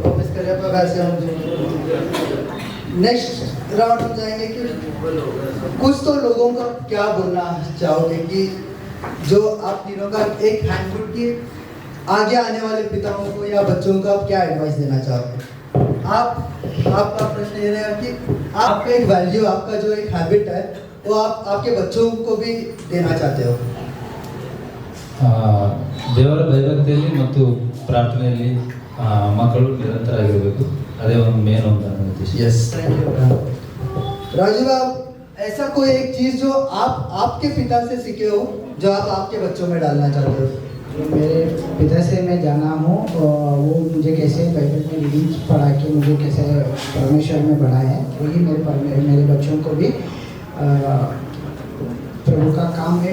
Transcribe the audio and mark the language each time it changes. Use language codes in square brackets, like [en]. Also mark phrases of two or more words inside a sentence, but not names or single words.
[hi] वापस करिए आपका वैसे हम [en] next round [hi] हम जाएंगे कि कुछ तो लोगों का क्या बोलना चाहोगे कि जो आप तीनों का एक हैंडबुक की आगे आने वाले पिताओं को या बच्चों को आप क्या एडवाइस देना चाहोगे? आपका प्रश्न ये रहेगा कि आपका एक वैल्यू, आपका जो एक हैबिट है वो आप आपके बच्चों को भी देना चाहते हो। [kn] ದೇವರ ಭಯಭಕ್ತಿಯಲ್ಲಿ ಮತ್ತು ಪ್ರಾರ್ಥನೆಯಲ್ಲಿ ಮಕ್ಕಳು ನಿರಂತರಾಗಿರಬೇಕು, ಅದೇ ಒಂದು ಮೇನ್ ಅಂತ ನನ್ನ ಉದ್ದೇಶ. [en] yes thank you. [hi] राजू आप ऐसा कोई एक चीज जो आप आपके पिता से सीखे हो जो आप आपके बच्चों में डालना चाहते हो? जो मेरे पिता से मैं जाना हूँ वो मुझे कैसे बाइबल में रीडिंग पढ़ा के मुझे कैसे परमेश्वर में बढ़ाया है, वही मेरे बच्चों को भी प्रभु का काम है।